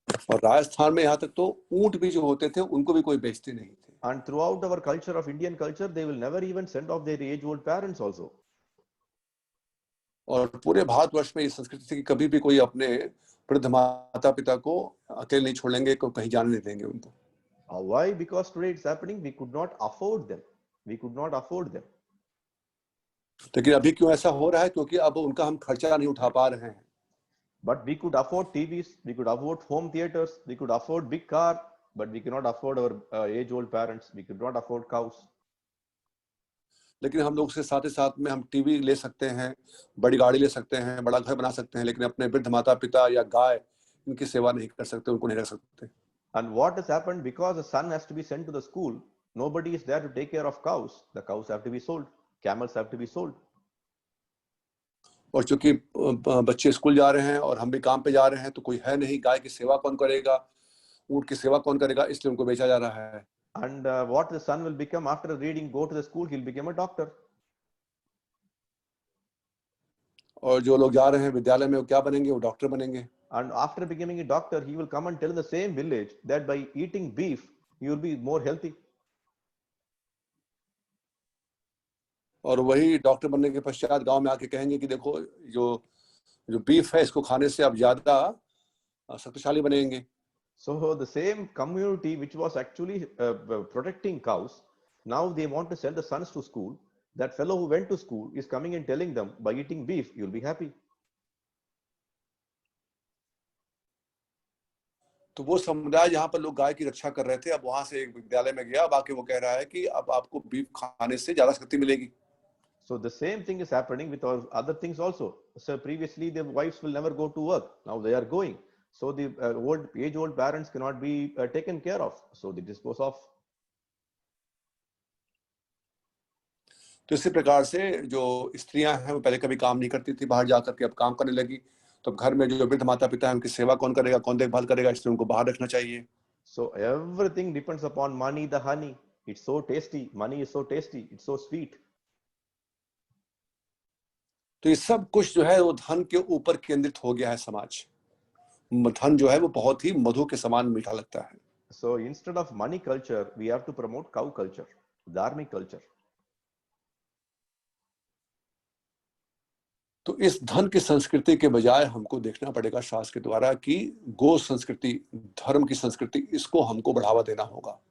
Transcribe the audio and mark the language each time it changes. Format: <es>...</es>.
<hi>और राजस्थान में यहाँ तक तो ऊंट भी जो होते थे उनको भी कोई बेचते नहीं थे.</hi> <en>And throughout our culture of Indian culture, they will never even send off their age-old parents also.</en> <hi>और पूरे भारतवर्ष में इस संस्कृति थी कि कभी भी कोई अपने वृद्ध माता पिता को अकेले नहीं छोड़ेंगे, को कहीं जाने नहीं देंगे उनको.</hi> <en>Why? Because today it's happening. We could not afford them. We could not afford them.</en> <hi>लेकिन अभी क्यों ऐसा हो रहा है? क्योंकि अब उनका हम खर्चा नहीं उठा पा रहे हैं.</hi> <en>But we could afford TVs, we could afford home theaters, we could afford big car, but we cannot afford our age-old parents. We could not afford cows.</en> <hi>लेकिन हम लोग से साथ ही साथ में हम टीवी ले सकते हैं, बड़ी गाड़ी ले सकते हैं, बड़ा घर बना सकते हैं, लेकिन अपने वृद्ध माता पिता या गाय इनकी सेवा नहीं कर सकते, उनको नहीं रख सकते.</hi> <en>And what has happened, because the son has to be sent to the school, nobody is there to take care of cows. The cows have to be sold, camels have to be sold.</en> <hi>और चूंकि बच्चे school जा रहे हैं और हम भी काम पे जा रहे हैं, तो कोई है नहीं, गाय की सेवा कौन करेगा, ऊंट की सेवा कौन करेगा, इसलिए उनको बेचा जा रहा है.</hi> <en>And what the son will become after reading, go to the school, he'll become a doctor.</en> <hi>और जो लोग जा रहे हैं विद्यालय में वो क्या बनेंगे? वो डॉक्टर बनेंगे.</hi> <en>And after becoming a doctor, he will come and tell in the same village that by eating beef, he will be more healthy.</en> <hi>और वही डॉक्टर बनने के पश्चात गांव में आके कहेंगे कि देखो जो बीफ है इसको खाने से आप ज्यादा शक्तिशाली बनेंगे.</hi> <en>So the same community which was actually protecting cows, now they want to send the sons to school. That fellow who went to school is coming and telling them, by eating beef, you'll be happy.</en> <hi>तो वो समुदाय जहाँ पर लोग गाय की रक्षा कर रहे थे, अब वहां से एक विद्यालय में गया, अब आके वो कह रहा है कि अब आपको बीफ खाने से ज्यादा शक्ति मिलेगी.</hi> <en>So the same thing is happening with all other things also. So previously the wives will never go to work. Now they are going. So the age-old parents cannot be taken care of. So they dispose of.</en> <hi>तो इसी प्रकार से जो स्त्रियां हैं वो पहले कभी काम नहीं करती थी, बाहर जाकर के अब काम करने लगी. तो घर में जो वृद्ध माता पिता है उनकी सेवा कौन करेगा, कौन देखभाल करेगा, इसलिए उनको बाहर रखना चाहिए.</hi> <en>So everything depends upon money, the honey. It's so tasty. Money is so tasty. It's so sweet.</en> <hi>तो ये सब कुछ जो है वो धन के ऊपर केंद्रित हो गया है समाज. धन जो है वो बहुत ही मधु के समान मीठा लगता है.</hi> <en>So instead of money culture, we have to promote cow culture, dharmic culture.</en> <hi>तो इस धन की संस्कृति के बजाय हमको देखना पड़ेगा शास्त्र के द्वारा कि गो संस्कृति, धर्म की संस्कृति, इसको हमको बढ़ावा देना होगा.</hi>